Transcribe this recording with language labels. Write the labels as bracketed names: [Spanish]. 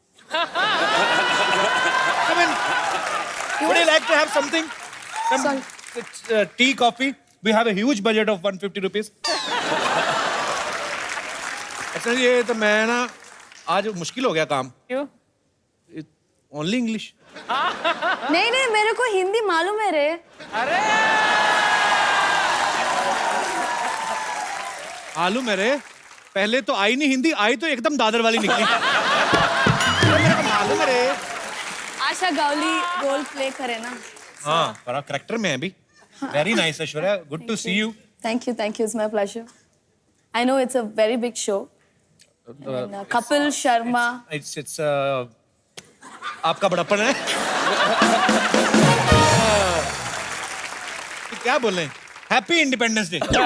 [English] I mean, would you like to have something? Some tea, coffee? We have a huge budget of 150 rupees. [Hindi] अच्छा ये तो मैं ना आज मुश्किल हो गया काम। क्यों? [English] Only English. [Hindi] नहीं नहीं, मेरे को हिंदी मालूम है रे। अरे आलू मेरे, पहले तो आई नहीं हिंदी, आई तो एकदम दादर वाली निकली। मेरे को मालूम है रे। आशा गावली रोल प्ले करे ना। हाँ, बड़ा करेक्टर में है अभी। [English] Very nice Aishwarya, good to see you. Thank you, it's my pleasure. I know it's a very big show. And, Kapil Sharma. [Hindi] It's आपका बड़प्पन है। क्या बोल रहे हैं? [English] Happy independence day.